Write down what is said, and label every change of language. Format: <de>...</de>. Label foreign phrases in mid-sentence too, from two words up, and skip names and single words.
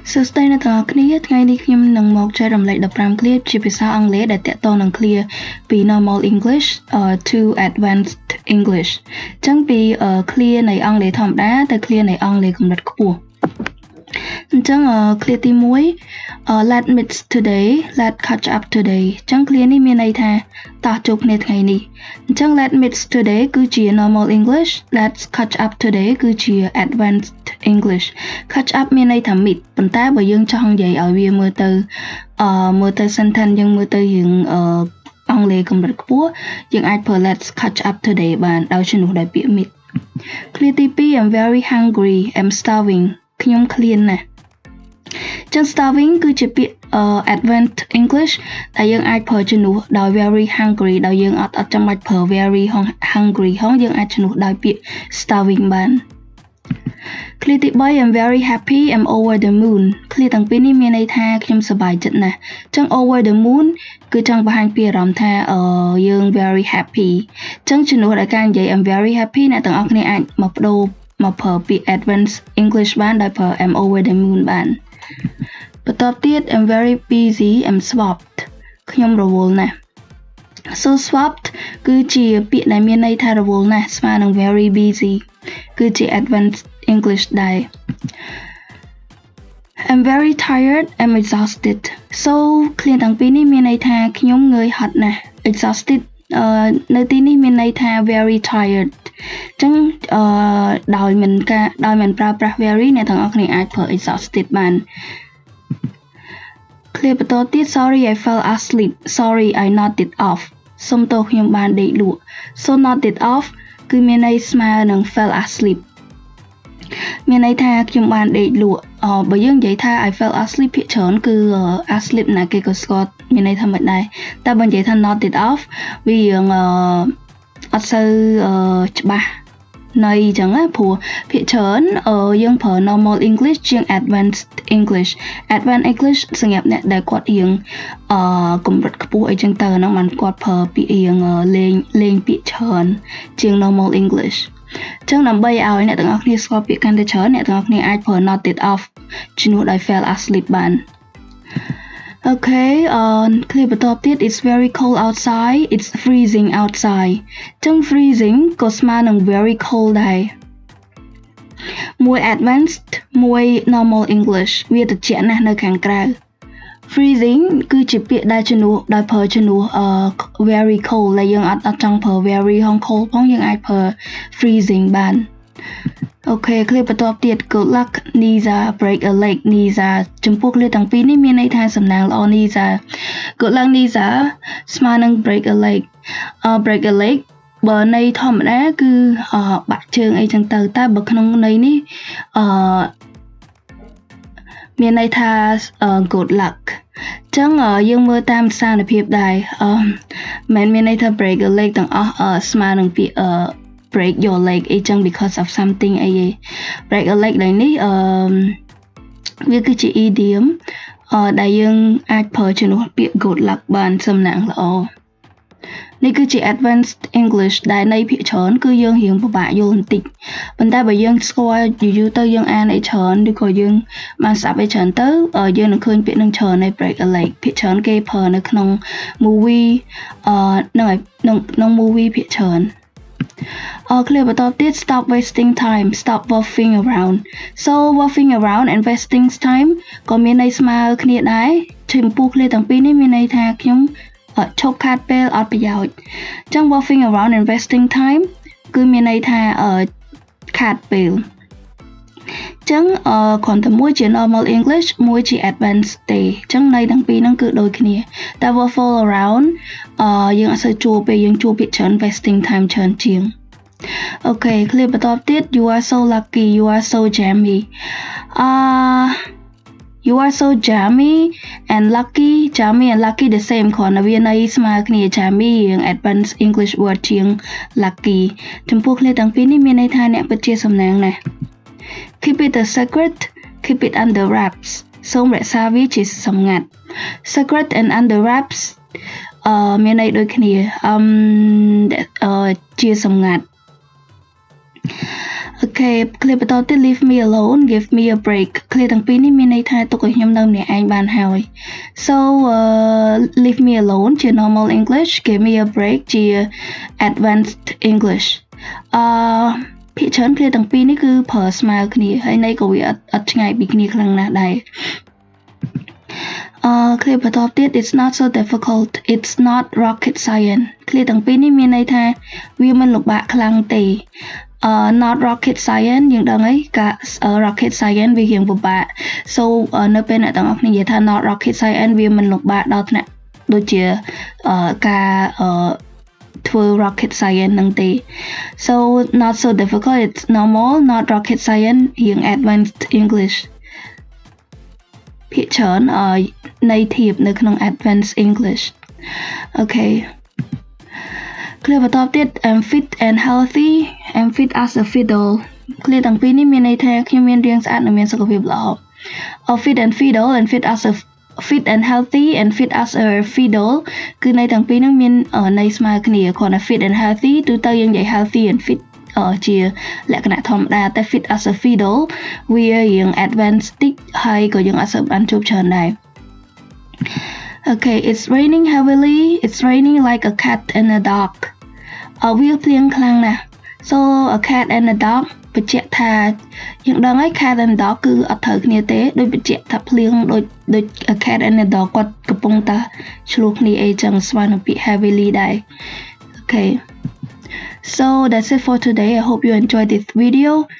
<km>សួស្តីអ្នកទាំងអស់គ្នាថ្ងៃនេះខ្ញុំនឹងមកចែករំលែក15ឃ្លាជាភាសាអង់គ្លេសដែលទាក់ទងនឹងឃ្លាពី</km> <en>normal English to advanced English</en> <km>អញ្ចឹងពីឃ្លានៃអង់គ្លេសធម្មតាទៅឃ្លានៃអង់គ្លេសកម្រិតខ្ពស់អញ្ចឹងឃ្លាទី1</km> <en>let's meet today let's catch up today</en> <km>អញ្ចឹងឃ្លានេះមានន័យថាតោះជួបគ្នាថ្ងៃនេះអញ្ចឹង</km> <en>let's meet today</en> <km>គឺជា normal</km> <en>English let's catch up today</en> <km>គឺជា</km> <en>advanced English catch up</en> <km>មានន័យថា meet ប៉ុន្តែបើយើងចង់និយាយឲ្យវាមើលទៅ sentence យើងមើលទៅយើងអង់គ្លេសកម្រិតខ្ពស់យើងអាចប្រើ</km> <en>let's catch up today</en> <km>បានដោយជំនួសដោយពាក្យ meet ឃ្លាទី2</km> <en>I'm very hungry I'm</en> <km>starving ខ្ញុំឃ្លានណាស់ចឹង starving គឺជាពាក្យ</km> <en>advanced English</en> <km>ដែលយើងអាចប្រើជំនួសដោយ</km> <en>very hungry</en> <km>ដោយយើងអត់ចាំបាច់ប្រើ</km> <en>very hungry</en> <km>ហងយើងអាចជំនួសដោយពាក្យ starving បានឃ្លាទី3</km> <en>I'm very happy I'm over the moon</en> <km>ឃ្លាទាំងពីរនេះមានន័យថាខ្ញុំសប្បាយចិត្តណាស់ចឹង</km> <en>over the moon</en> <km>គឺចង់បង្ហាញពីអារម្មណ៍ថាយើង</km> <en>very happy</en> <km>ចឹងជំនួសដោយការនិយាយ</km> <en>I'm very happy</en> <km>អ្នកទាំងអស់គ្នាអាចមកបដូរមកប្រើពាក្យ</km> <en>advanced English</en> <km>បានដោយប្រើ</km> <en>I'm over the moon</en> <km>បានបន្ទាប់ទៀត</km> <en>I'm very busy I'm swamped</en> <km>ខ្ញុំរវល់ណាស់</km> <en>so swamped</en> <km>គឺជាពាក្យដែលមានន័យថារវល់ណាស់ស្មើនឹង</km> <en>very busy</en> <km>គឺជា</km> <en>advanced English</en> <km>ដែរ</km> <en>I'm very tired I'm exhausted so</en> <km>ឃ្លាទាំងពីរនេះមានន័យថាខ្ញុំងើយហត់ណាស់ exhausted នៅទីនេះមានន័យថា</km> <en>very tired</en> <km>ចឹងដោយមិនប្រើប្រាស់ very អ្នកទាំងអស់គ្នាអាចប្រើ exhausted បាន ឃ្លាបន្តទៀត</km> <en>sorry I fell asleep sorry I nodded off</en> <km>សុំទោសខ្ញុំបានដេកលក់</km> <en>so nodded off</en> <km>គឺមានន័យស្មើនឹង</km> <en>fell asleep</en> <km>មានន័យថាខ្ញុំបានដេកលក់បើយើងនិយាយថា</km> <en>I fell asleep</en> <km>ភាគច្រើនគឺ asleep ណាគេក៏ស្គាល់មានន័យថាមិនដែរតែបើនិយាយថា</km> <en>nodded off</en> <km>វារឿងអត់សូវច្បាស់ន័យអញ្ចឹងណាព្រោះភាគច្រើនយើងប្រើ</km> <en>normal English</en> <km>ជាង</km> <en>advanced English advanced English</en> <km>សម្រាប់អ្នកដែលគាត់រៀងកម្រិតខ្ពស់អីចឹងទៅហ្នឹងបានគាត់ប្រើពាក្យរៀងលេងពាក្យច្រើន ជាង</km> <en>normal English</en> <km>ចឹងដើម្បីឲ្យអ្នកទាំងអស់គ្នាស្គាល់ពាក្យកាន់តែច្រើនអ្នកទាំងអស់គ្នាអាចប្រើ</km> <en>nodded off</en> <km>ជំនួសដោយ</km> <en>fell asleep</en> <km>បានOkay ឃ្លាបន្តទៀត It's</km> <en>very cold outside It's freezing outside</en> <km>ចឹង freezing ក៏ស្មើនឹង</km> <en>very cold</en> <km>ដែរមួយ advanced មួយ</km> <en>normal English</en> <km>វាត្រជាក់ណាស់នៅ ខាងក្រៅ freezing គឺជាពាក្យដែលជំនួសដោយប្រើជំនួស</km> <en>very cold</en> <km>ដែលយើងអត់ចង់ប្រើ</km> <en>very cold</en> <km>ផងយើងអាចប្រើ freezing បានអូខេឃ្លាបន្តទៀត</km> <en>Good luck Nisa break a leg Nisa</en> <km>ចំពោះឃ្លាទាំងពីរនេះមានន័យថាសំណាងល្អ</km> <en>Nisa Good luck Nisa</en> <km>ស្មើនឹង</km> <en>break a leg break a leg</en> <km>បើន័យធម្មតាគឺបាក់ជើងអីចឹងទៅតែបើក្នុងន័យនេះ មានន័យថា</km> <en>good luck</en> <km>ចឹងយើងមើលតាមស្ថានភាពដែរមិនមានន័យថា</km> <en>break a leg</en> <km>ទាំងអស់ស្មើនឹងពាក្យ</km> <en>break your leg</en> <km>អីចឹង</km> <en>because of something</en> <km>អី</km> <en>break a leg</en> <km>ដែលនេះវាគឺជា idiom ដែលយើងអាចប្រើជំនួសពាក្យ</km> <en>good luck</en> <km>បានសំ ណាងល្អនេះគឺជា</km> <en>advanced English</en> <km>ដែលន័យភាគច្រើនគឺយើងរៀងពិបាកយល់បន្តិចប៉ុន្តែបើយើងស្គាល់យូរទៅយើងអានអីច្រើនឬក៏យើងបានស្ដាប់អីច្រើនទៅយើង នឹងឃើញពាក្យនឹងច្រើននៃ</km> <en>break a leg</en> <km>ភាគច្រើនគេប្រើនៅក្នុង movie ក្នុង movie ភាគច្រើនឃ្លាបន្តទៀត</km> <en>stop wasting time stop waffling around so waffling around and wasting time</en> <km>ក៏មានន័យស្មើគ្នាដែរចំពោះឃ្លាទាំងពីរនេះមានន័យថាខ្ញុំឈប់ខាតពេលអត់ប្រយោជន៍អញ្ចឹង</km> <en>waffling around and wasting time</en> <km>គឺមានន័យថាខាតពេលអញ្ចឹងគ្រាន់តែមួយជា</km> <en>normal English</en> <km>មួយជា advanced ទេអញ្ចឹងន័យទាំងពីរហ្នឹងគឺដូចគ្នាតែ</km> <en>waffle around</en> <km>យើងអត់សូវជួបពេលយើងជួបពាក្យច្រើន</km> <en>wasting time</en> <km>ច្រើនជាងអូខេឃ្លាបន្តទៀត</km> <en>you are so lucky you are so jammy you are so jammy and lucky the same</en> <km>គ្រាន់តែវាន័យស្មើគ្នា jammy រៀង</km> <en>advanced English word</en> <km>ជាង lucky ចំពោះឃ្លាទាំងពីរនេះមានន័យ ថាអ្នកពិតជាសំណាងណាស់</km> <en>keep it a secret keep it under wraps</en> <km>សូមរក្សាវាជាសម្ងាត់ secret</km> <en>and under wraps</en> <km>មានន័យដូចគ្នាជាសម្ងាត់ អូ Okay ឃ្លាបន្តទៀត</km> <en>leave me alone give me a break</en> <km>ឃ្លាទាំងពីរនេះមានន័យថាទុកឲ្យខ្ញុំនៅម្នាក់ឯងបានហើយ</km> <en>so leave me alone</en> <km>ជា</km> <en>normal English give me a break</en> <km>ជា</km> <en>advanced English</en> <km>ភាគច្រើនឃ្លាទាំងពីរនេះគឺប្រើស្មើគ្នាហើយន័យក៏វាអត់ឆ្ងាយពីគ្នាខ្លាំងណាស់ដែរ ឃ្លាបន្តទៀត</km> <en>it's not so difficult it's not rocket science</en> <km>ឃ្លាទាំងពីរនេះមានន័យថាវាមិនលំបាកខ្លាំងទេ</km> <en>not rocket science</en> <km>យើងដឹងហើយការ</km> <en>rocket science</en> <km>វារៀងពិបាក so នៅពេលអ្នកទាំងអស់គ្នានិយាយថា</km> <en>not rocket science</en> <km>វាមិនលំបាកដល់ថ្នាក់ដូចជាការធ្វើ</km> <en>rocket science</en> <km>នឹងទេ</km> <en>so not so difficult it's normal not rocket science</en> <km>រៀង</km> <en>advanced English</en> <km>ភាគច្រើនន័យធៀបនៅក្នុង</km> <en>advanced English okay</en> <km>ឃ្លាបន្តទៀត</km> <en>I'm fit and healthy I'm fit as a fiddle</en> <km>ឃ្លាទាំងពី រនេះមានន័យថាខ្ញុំមានរាងស្អាតនិងមានសុខភាពល្អ</km> <en>fit and fiddle and fit as a fit and healthy and fit as a fiddle</en> <km>គឺន័យទាំងពីរហ្នឹងមានន័យស្មើគ្នាគ្រាន់តែ</km> <en>fit and healthy</en> <km>ទូទៅយើងនិយាយ</km> <en>healthy and fit</en> <km>ជាលក្ខណៈធម្មតាតែ</km> <en>fit as a fiddle</en> <km>វារៀង advanced តិចហើយក៏យើងអត់សូវបានជួបច្រើនដែរ</km> <en>Okay it's raining heavily it's raining like a cat and a dog</en> <km>វាភ្លៀងខ្លាំងណាស់</km> <en>so a cat and a dog</en> <km>បញ្ជាក់ថាយើងដឹងហើយ</km> <en>cat and dog</en> <km>គឺអត់ត្រូវគ្នាទេដូចបញ្ជាក់ថាភ្លៀងដូច</km> <en>a cat and a dog</en> <km>គាត់កំពុងតែឆ្លោះគ្នាអីចឹងស្មើនឹងពាក្យ heavily ដែរ</km> <en>Okay so that's it for today I hope you enjoyed this video</en>